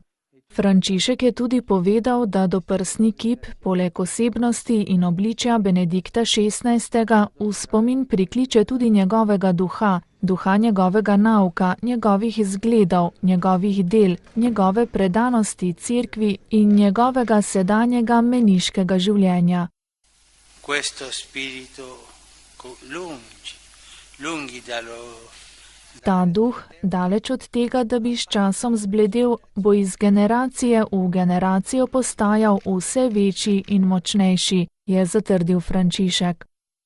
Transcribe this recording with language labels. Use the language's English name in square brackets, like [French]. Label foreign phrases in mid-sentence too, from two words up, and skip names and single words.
[Slovenian] Frančišek je tudi povedal, da doprsni kip poleg osebnosti in obličja Benedikta XVI. V spomin prikliče tudi njegovega duha, duha njegovega nauka, njegovih izgledov, njegovih del, njegove predanosti cerkvi in njegovega sedanjega meniškega življenja. [Italian] Questo spirito lungi dallo. [Slovenian] Ta duh, daleč od tega, da bi s časom zbledel, bo iz generacije v generacijo postajal vse večji in močnejši, je zatrdil Frančišek.